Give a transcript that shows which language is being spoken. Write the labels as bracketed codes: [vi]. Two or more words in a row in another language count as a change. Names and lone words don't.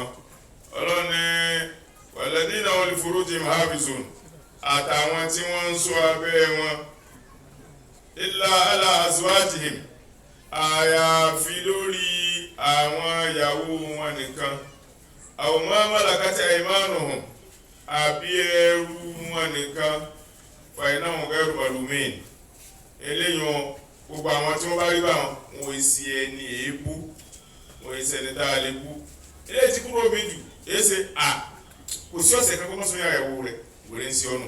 [yo] ọlọ́ni [ar] وَالَّذِينَ هُمْ لِفُرُوجِهِمْ حَافِظُونَ, [yo] àtàwọn tí wọ́n ń ṣọ́ abẹ́ wọn [ar] إِلَّا عَلَىٰ أَزْوَاجِهِمْ, [yo] àyàfi lórí àwọn ìyàwó wọn nìkan, [ar] أَوْ مَا مَلَكَتْ أَيْمَانُهُمْ, [yo] àbí ẹrú wọn nìkan, [ar] فَإِنَّهُمْ غَيْرُ مَلُومِينَ. eléyìn gbogbo àwọn tí wọ́n bá rí báwọn wọn èsì ẹni èébú, wọn èsì ẹni tá a lè bú. eléyìí ti kúrò mi jù èsè kò sí ọ̀sẹ̀ kan kó mọ́ sún ìyàwó rẹ̀ wèrè ń sí ọ̀nà.